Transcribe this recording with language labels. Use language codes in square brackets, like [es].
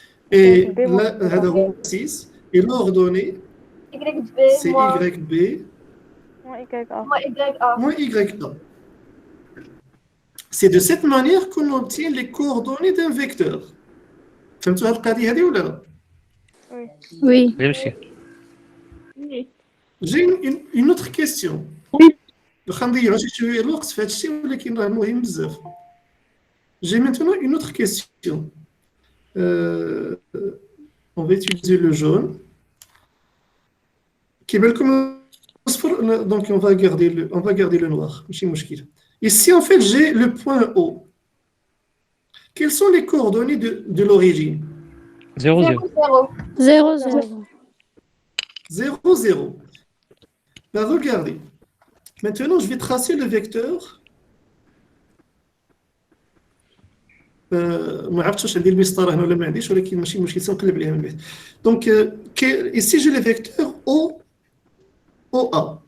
[fr] Et là, 6. Et l'ordonnée, YB. c'est Moins YB YA. moins YA. C'est de cette manière qu'on obtient les coordonnées d'un vecteur. [ar] فهمتوا هاد القضية هذه ولا لا؟ [fr] Oui. Oui, monsieur. J'ai une autre question. [ar] واخا نضيعوا شوية الوقت في هذا الشيء ولكن راه مهم بزاف. [fr] J'ai maintenant une autre question. On va utiliser le jaune. [ar] كيبان لكم الأصفر [fr] donc on va garder le noir. [ar] ماشي مشكل. [fr] Ici en fait j'ai le point O. Quelles sont les coordonnées de l'origine? 0, 0. 0, 0. 0, 0. Ben, regardez. Maintenant, je vais tracer le vecteur. [ar] ما عرفتش واش عندي المسطره هنا ولا ما عنديش ولكن ماشي مشكل سنقلب عليها من بعد. [fr] Donc ici j'ai le vecteur OA.